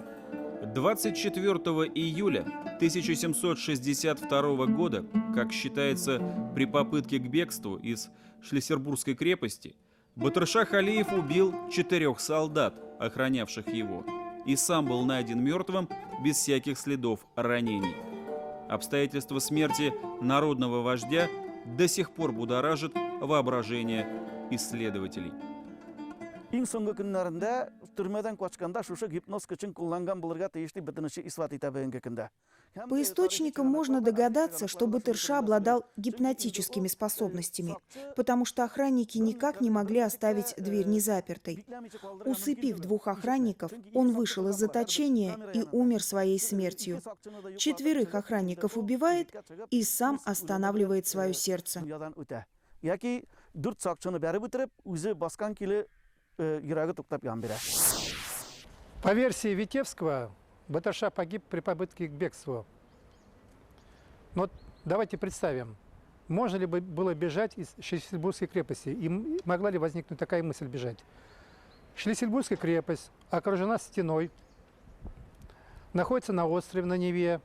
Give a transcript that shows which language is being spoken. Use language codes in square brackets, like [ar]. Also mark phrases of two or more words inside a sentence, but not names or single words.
[ru] 24 июля 1762 года, как считается, при попытке к бегству из Шлиссельбургской крепости, Батыршах Алиев убил 4 солдат, охранявших его, и сам был найден мертвым без всяких следов ранений. Обстоятельства смерти народного вождя до сих пор будоражит воображение исследователей. [tt] Иң соңгы көннәрендә төрмәдән качканда шушы гипноз көчен кулланган булырга тиешле бөтенесе исбат итә бүгенге көндә. [ru] По источникам можно догадаться, что Батырша обладал гипнотическими способностями, потому что охранники никак не могли оставить дверь незапертой. Усыпив 2 охранников, он вышел из заточения и умер своей смертью. 4 охранников убивает и сам останавливает свое сердце. [tt] Яки 4 сакчыны бәреп үтереп, үзе баскан киле йөрәге туктап ян бирә. [ru] По версии Витебского, Батырша погиб при попытке к бегству. Но вот давайте представим, можно ли было бежать из Шлиссельбургской крепости, и могла ли возникнуть такая мысль бежать. Шлиссельбургская крепость окружена стеной, находится на острове, на Неве.